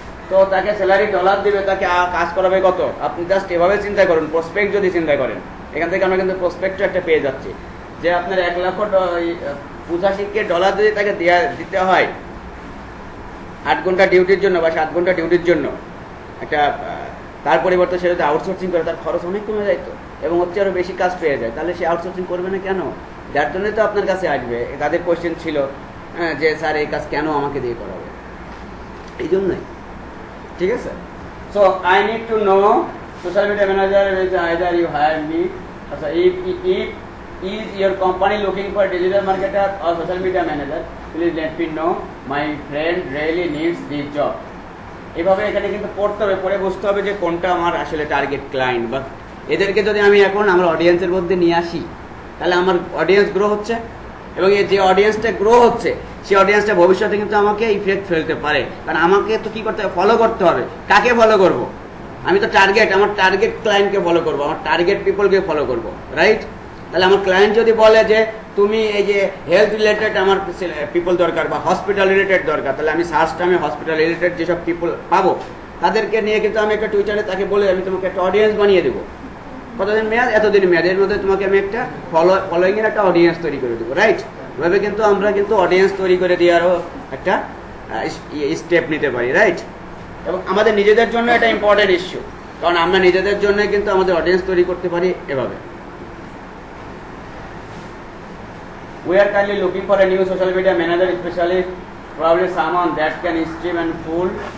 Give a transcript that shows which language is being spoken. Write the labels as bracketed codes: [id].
[bn] তো তাকে salary dollar দিবে, তাকে কাজ করাবে কত? আপনি জাস্ট এভাবে চিন্তা করুন, প্রসপেক্ট যদি চিন্তা করেন, এখান থেকে আমরা কিন্তু প্রসপেক্টও একটা পেয়ে যাচ্ছি যে আপনার 1,85,000 ডলার যদি তাকে দিতে হয় 8 ঘন্টা ডিউটির জন্য বা 7 ঘন্টা ডিউটির জন্য, একটা তার পরিবর্তে সে যদি আউটসোর্সিং করে তার খরচ অনেক কমে যায় তো, এবং হচ্ছে আরও বেশি কাজ পেয়ে যায়, তাহলে সে আউটসোর্সিং করবে না কেন? যার জন্যই তো আপনার কাছে আসবে। তাদের কোয়েশ্চেন ছিল যে স্যার এই কাজ কেন আমাকে দিয়ে করাবে, এই জন্যই। ঠিক আছে? [en] So I need to know social media manager either you hire me, আচ্ছা if is your company looking for digital marketer or social media manager, please let me know, my friend really needs this job. [bn] এভাবে এখানে কিন্তু পড়তে হবে, পড়ে বুঝতে হবে যে কোনটা আমার আসলে টার্গেট ক্লায়েন্ট, বা এদেরকে যদি আমি এখন আমার অডিয়েন্সের মধ্যে নিয়ে আসি, তাহলে আমার অডিয়েন্স গ্রো হচ্ছে, এবং এই যে অডিয়েন্সটা গ্রো হচ্ছে সেই অডিয়েন্সটা ভবিষ্যতে কিন্তু আমাকে ইফেক্ট ফেলতে পারে। কারণ আমাকে তো কি করতে হবে? ফলো করতে হবে। কাকে ফলো করব? আমি তো আমার টার্গেট ক্লায়েন্টকে ফলো করব, আমার টার্গেট পিপলকে ফলো করব, রাইট? তাহলে আমার ক্লায়েন্ট যদি বলে যে তুমি এই যে হেলথ রিলেটেড আমার পিপল দরকার বা হসপিটাল রিলেটেড দরকার, তাহলে আমি সার্চ টাইমে হসপিটাল রিলেটেড যেসব পিপল পাবো তাদেরকে নিয়ে কিন্তু আমি একটা টুইটারে তাকে বলে আমি তোমাকে একটা অডিয়েন্স বানিয়ে দেবো। কতদিন মেয়াদ? এতদিন মেয়াদ। এর মধ্যে তোমাকে আমি একটা ফলোয়িং এর একটা অডিয়েন্স তৈরি করে দেবো, রাইট? এভাবে কিন্তু আমরা কিন্তু অডিয়েন্স তৈরি করে দেওয়ারও একটা স্টেপ নিতে পারি, রাইট? এবং আমাদের নিজেদের জন্য এটা ইম্পর্টেন্ট ইস্যু, কারণ আমরা নিজেদের জন্য কিন্তু আমাদের অডিয়েন্স তৈরি করতে পারি এভাবে। [en] We are currently looking for a new social media manager, especially probably someone that can stream and full.